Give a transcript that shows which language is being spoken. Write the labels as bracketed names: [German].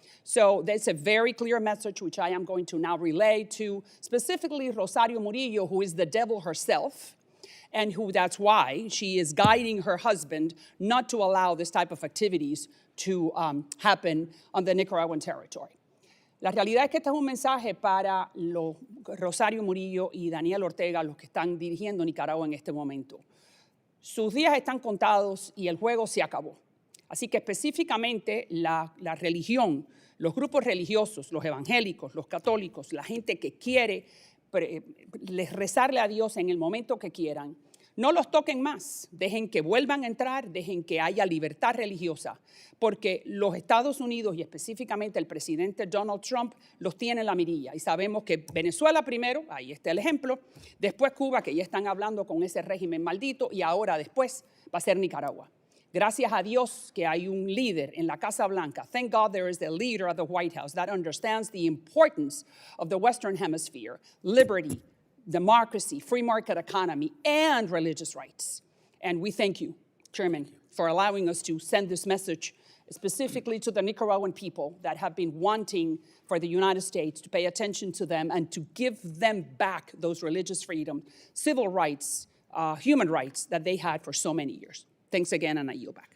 [English] So that's a very clear message, which I am going to now relay to specifically Rosario Murillo, who is the devil herself, and who that's why she is guiding her husband not to allow this type of activities to happen on the Nicaraguan territory. [Spanish] La realidad es que este es un mensaje para Rosario Murillo y Daniel Ortega, los que están dirigiendo Nicaragua en este momento. Sus días están contados y el juego se acabó. Así que específicamente la religión, los grupos religiosos, los evangélicos, los católicos, la gente que quiere rezarle a Dios en el momento que quieran, No los toquen más, dejen que vuelvan a entrar, dejen que haya libertad religiosa, porque los Estados Unidos y específicamente el presidente Donald Trump los tiene en la mirilla. Y sabemos que Venezuela primero, ahí está el ejemplo, después Cuba, que ya están hablando con ese régimen maldito, y ahora después va a ser Nicaragua. Gracias a Dios que hay un líder en la Casa Blanca. [English] Thank God there is a leader at the White House that understands the importance of the Western Hemisphere, liberty, democracy, free market economy, and religious rights. And we thank you, Chairman, for allowing us to send this message specifically to the Nicaraguan people that have been wanting for the United States to pay attention to them and to give them back those religious freedom, civil rights, human rights that they had for so many years. Thanks again, and I yield back.